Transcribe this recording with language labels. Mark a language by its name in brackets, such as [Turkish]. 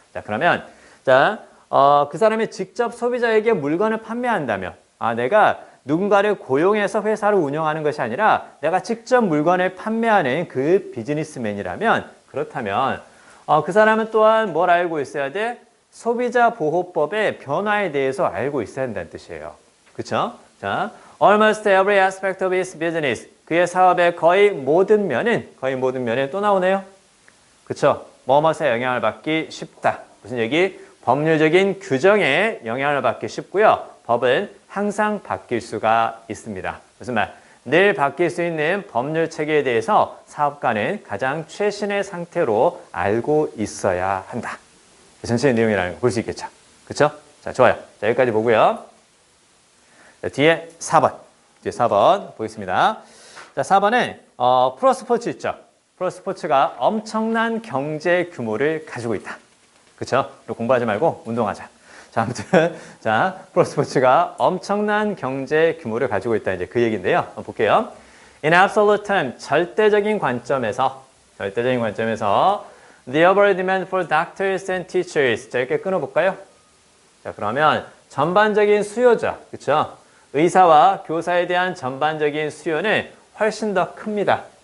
[Korean] 자, 그러면 그 사람이 직접 소비자에게 물건을 판매한다면 내가 누군가를 고용해서 회사를 운영하는 것이 아니라 내가 직접 물건을 판매하는 그 비즈니스맨이라면 그렇다면 그 사람은 또한 뭘 알고 있어야 돼? 소비자 보호법의 변화에 대해서 알고 있어야 한다는 뜻이에요. 그렇죠? [English] 자, almost every aspect of his business. [Korean] 그의 사업의 거의 모든 면은 또 나오네요. 그렇죠? 뭐뭇에 영향을 받기 쉽다. 무슨 얘기? 법률적인 규정에 영향을 받기 쉽고요. 법은 항상 바뀔 수가 있습니다. 무슨 말? 늘 바뀔 수 있는 법률 체계에 대해서 사업가는 가장 최신의 상태로 알고 있어야 한다. 전체의 내용이라는 거 볼 수 있겠죠. 그렇죠? 자, 좋아요. 자, 여기까지 보고요. 자, 뒤에 4번 보겠습니다. 자, 4번은 프로스포츠 있죠. 프로스포츠가 엄청난 경제 규모를 가지고 있다. 그렇죠? 공부하지 말고 운동하자. 자, 아무튼 프로스포츠가 엄청난 경제 규모를 가지고 있다. 이제 그 얘기인데요. 한번 볼게요. [English] In absolute term, [Korean] 절대적인 관점에서 [English] the overall demand for doctors and teachers. [Korean] 자, 이렇게 끊어볼까요? 자, 그러면 전반적인 수요죠. 그렇죠? 의사와 교사에 대한 전반적인 수요는 훨씬 더 큽니다.